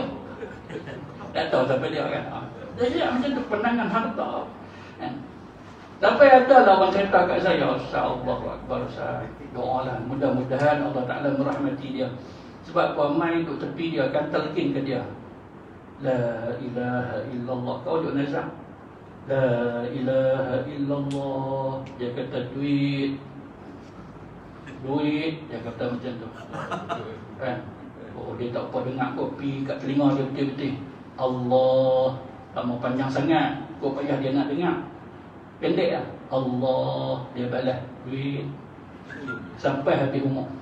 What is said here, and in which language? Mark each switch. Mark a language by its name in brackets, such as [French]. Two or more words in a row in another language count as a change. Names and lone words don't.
[Malay] Tak tahu sampai dia kan. Jadi macam tu penangan harta. Sampai ada lah orang cerita kat saya, [Arabic] الله أكبر, [Malay] saya doa lah, mudah-mudahan [Arabic] الله تعالى [Malay] merahmati dia. Sebab apa, main duduk tepi dia akan telkin ke dia, [Arabic] لا إله إلا الله. [Malay] Kau duduk nazak, [Arabic] لا إله إلا الله. [Malay] Dia kata duit, dia kata macam tu. Oh, dia tak apa dengar kau, pergi kat telinga dia betul-betul. Allah, tak mau panjang sangat, kau payah dia nak dengar. Pendek lah, Allah, dia balas duit sampai habis umur.